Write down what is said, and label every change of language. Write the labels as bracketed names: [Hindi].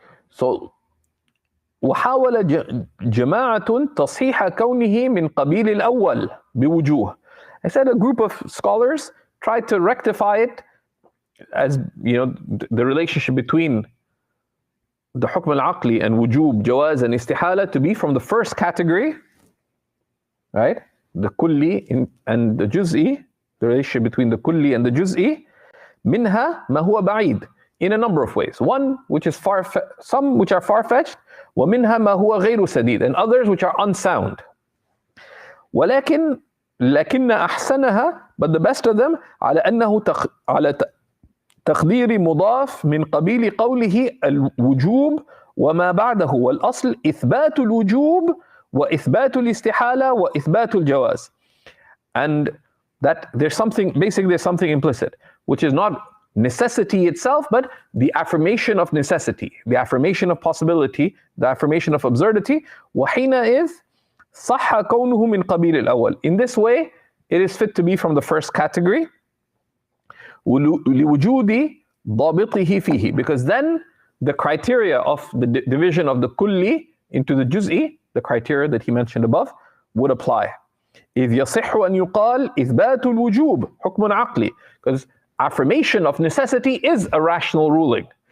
[Arabic] So وحاول جماعة تصحيح كونه من قبيل الأول بوجوه. [English] I said a group of scholars tried to rectify it as the relationship between the hukm al-aqli and wujub, jawaz, and istihala to be from the first category, right? The kulli and the juz'i, the relationship between the kulli and the juz'i, [Arabic] minha ma huwa ba'id, [English] in a number of ways. One which is some which are far-fetched, [Arabic] wa minha ma huwa ghayru sadid, [English] and others which are unsound. [Arabic] ولكن أحسنها, [English] but the best of them [Arabic] على أنه على تقدير مضاف من قبيل قوله الوجوب وما بعده، والأصل إثبات الوجوب وإثبات الاستحالة وإثبات الجواز. [English] And that there's something implicit, which is not necessity itself, but the affirmation of necessity, the affirmation of possibility, the affirmation of absurdity. [Arabic] وحينئذ صح كونه من قبيل الأول. [English] In this way, it is fit to be from the first category. [Arabic] لوجود ضابطه فيه, [English] because then the criteria of the division of the kulli into the juz'i, the criteria that he mentioned above, would apply. [Arabic] إذ يصح أن يقال إثبات الوجوب حكم عقلي, [English] because affirmation of necessity is a rational ruling.